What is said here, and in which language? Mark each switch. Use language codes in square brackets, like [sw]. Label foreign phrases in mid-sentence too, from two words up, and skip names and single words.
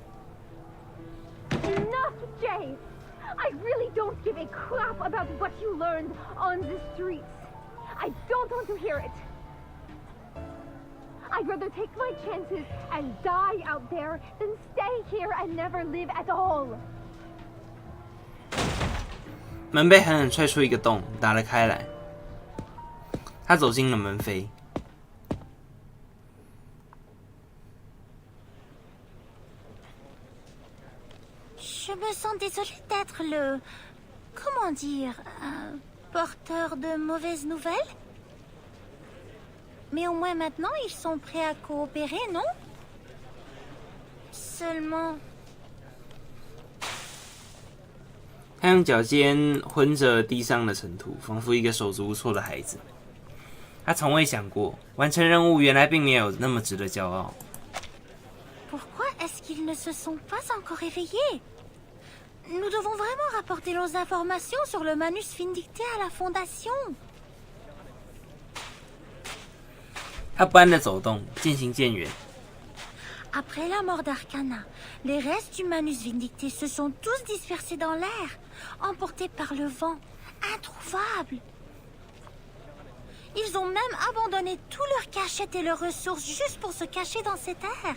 [en] Enough, Jay! I really don't give a crap about what you learned on the streets. I don't want to hear it. I'd rather take my chances and die out there than stay here and never live at all. [zh] 门被狠狠踹出一个洞，打了开来。他走进了门扉。 [fr] Je me sens désolée d'être le... Comment dire... porteur de mauvaises nouvelles? Mais au moins maintenant, ils sont prêts à coopérer, non? Seulement... [zh] 他用脚尖混着地上的尘土，仿佛一个手足无措的孩子。他从未想过，完成任务原来并没有那么值得骄傲。 [fr] Pourquoi est-ce qu'ils ne se sont pas encore réveillés? Nous devons vraiment rapporter nos informations sur le manus vindicté à la Fondation. [zh] 他不安地走动，渐行渐远。 [fr] Après la mort d'Arcana, les restes du manus vindicté se sont tous dispersés dans l'air, emportés par le vent, introuvables. Ils ont même abandonné tous leurs cachettes et leurs ressources juste pour se cacher dans cet air.